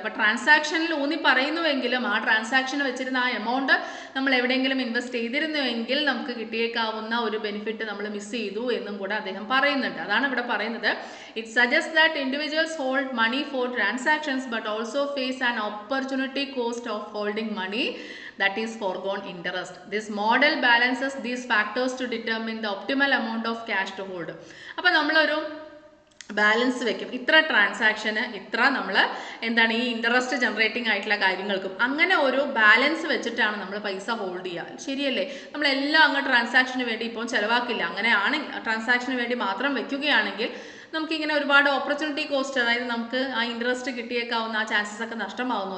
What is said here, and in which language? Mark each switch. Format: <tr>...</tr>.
<ml>അപ്പോൾ ട്രാൻസാക്ഷനിൽ ഊന്നി പറയുന്നുവെങ്കിലും ആ ട്രാൻസാക്ഷന് വെച്ചിരുന്ന ആ എമൗണ്ട് നമ്മൾ എവിടെയെങ്കിലും ഇൻവെസ്റ്റ് ചെയ്തിരുന്നുവെങ്കിൽ നമുക്ക് കിട്ടിയേക്കാവുന്ന ഒരു ബെനിഫിറ്റ് നമ്മൾ മിസ് ചെയ്തു എന്നും കൂടെ അദ്ദേഹം പറയുന്നുണ്ട്. അതാണ് ഇവിടെ പറയുന്നത്.</ml> <en>It suggest that individuals hold money for transactions but also face an opportunity cost of holding money, that is foregone interest. This model balances these factors to determine the optimal amount of cash to hold.</en> <ml>അപ്പോൾ നമ്മളൊരു balance വെക്കും. ഇത്ര ട്രാൻസാക്ഷന് ഇത്ര നമ്മൾ എന്താണ് ഈ interest generating ആയിട്ടുള്ള കാര്യങ്ങൾക്കും അങ്ങനെ ഒരു ബാലൻസ് വെച്ചിട്ടാണ് നമ്മൾ പൈസ ഹോൾഡ് ചെയ്യുക. ശരിയല്ലേ? നമ്മളെല്ലാം അങ്ങ് ട്രാൻസാക്ഷന് വേണ്ടി ഇപ്പോൾ ചിലവാക്കില്ല. അങ്ങനെയാണ് ട്രാൻസാക്ഷന് വേണ്ടി മാത്രം വെക്കുകയാണെങ്കിൽ നമുക്കിങ്ങനെ ഒരുപാട് ഓപ്പർച്യൂണിറ്റി കോസ്റ്റ്, അതായത് നമുക്ക് ആ ഇൻട്രസ്റ്റ് കിട്ടിയേക്കാവുന്ന ആ ചാൻസസ് ഒക്കെ നഷ്ടമാകുന്നു.</ml>